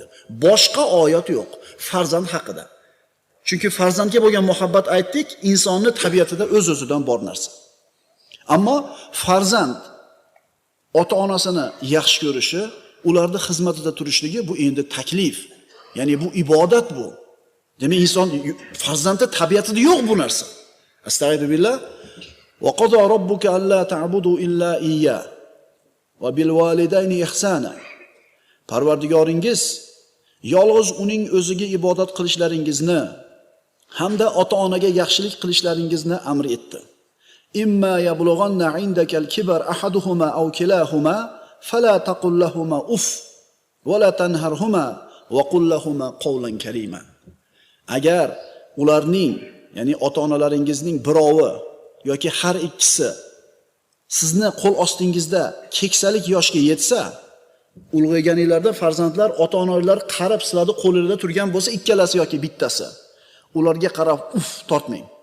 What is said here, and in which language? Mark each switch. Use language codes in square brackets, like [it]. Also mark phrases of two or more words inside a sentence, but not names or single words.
[uz] Boshqa oyat yo'q farzand haqida. Chunki farzandga bo'lgan muhabbat aytdik, insonning tabiatida o'z-o'zidan bor narsa. Ammo farzand ota-onasini yaxshi ko'rishi, ularning xizmatida turishligi bu endi taklif. Ya'ni bu ibodat bu. Demak, inson farzandning tabiatida yo'q bu narsa. [ar] أستغفر الله. وقضى ربك ألا تعبدوا إلا إياه وبالوالدين إحسانا. [uz] Parvardigoringiz yolg'iz uning o'ziga ibodat qilishlaringizni hamda ota-onaga yaxshilik qilishlaringizni amr etdi. [ar] إما يبلغن عندك الكبر أحدهما أو كلاهما فلا تقل لهما أف ولا تنهرهما وقل لهما قولا كريما. [uz] Agar ularning, ya'ni ota-onalaringizning birovi yoki har ikkisi sizni qo'l ostingizda keksalik yoshga yetsa, ulg'ayganinglarda farzandlar ota-onalar qarab sizlarni qo'lingizda turgan bo'lsa, ikkalasi yoki bittasi, ularga qarab uf tortmang.